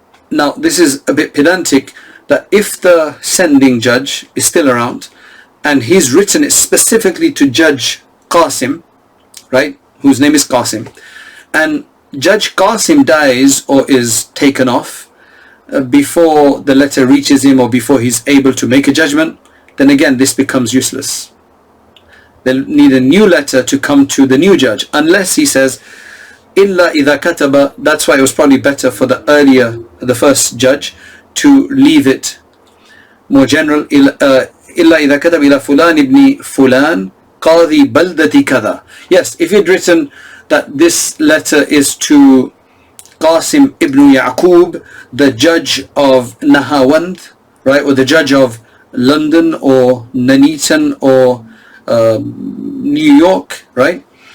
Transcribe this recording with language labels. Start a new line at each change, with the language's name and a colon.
English: Now this is a bit pedantic, that if the sending judge is still around and he's written it specifically to Judge Qasim, right, whose name is Qasim, and Judge Qasim dies or is taken off before the letter reaches him or before he's able to make a judgment, then again this becomes useless. They'll need a new letter to come to the new judge, unless he says
Arabic: إلا إذا كتب,
English: that's why it was probably better for the first judge to leave it more general.
Arabic: إلا إذا كتب إلى فلان ابن فلان قاضي بلدة كذا.
English: Yes, if he'd written that this letter is to Qasim ibn Yaqub, the judge of Nahawand, right, or the judge of London or Nuneaton or New York, right?